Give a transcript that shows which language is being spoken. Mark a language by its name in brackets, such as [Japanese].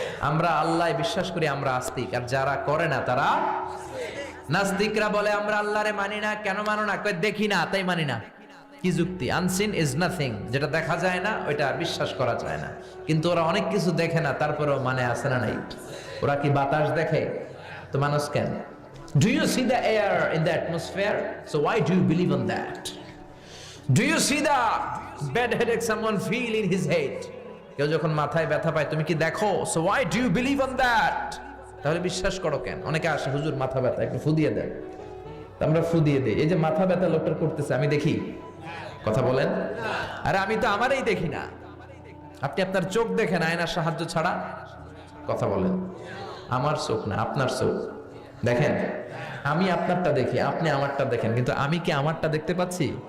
[Bangla] আমরা আল্লাহ বিশ্বাস করি, আমরা আস্তিক, আর যারা করে না তারা নাস্তিকরা। বলে আমরা আল্লাহরে মানি না। কেন মানো না? কই দেখি না তাই মানি না। কি যুক্তি? [English] unseen is nothing, [Bangla] যেটা দেখা যায় না ওইটা বিশ্বাস করা যায় না। কিন্তু ওরা অনেক কিছু দেখে না, তারপরেও মানে আছে না নাই? ওরা কি বাতাস দেখে? তো মানুষ কেন? [English] Do you see the air in the atmosphere? So why do you believe on that? Do you see the bad headache someone feel in his head? [Bangla] কেউ যখন মাথায় ব্যথা পায় তুমি কি দেখো? [English] So why do you believe on that? [Bangla] তাহলে বিশ্বাস করো কেন? অনেকে আসে, হুজুর মাথা ব্যথা, একটু ফু দিয়ে দেন। আমরা ফু দিয়ে দেই। এই যে মাথা ব্যথা লোকটার করতেছে, আমি দেখি? কথা বলেন। আরে আমি তো আমারই দেখি না। আপনি আপনার চোখ দেখেন আয়নার সাহায্য ছাড়া? কথা বলেন। আমার চোখ না, আপনার চোখ দেখেন। আমি আপনারটা দেখি, আপনি আমারটা দেখেন, কিন্তু আমি কি আমারটা দেখতে পাচ্ছি?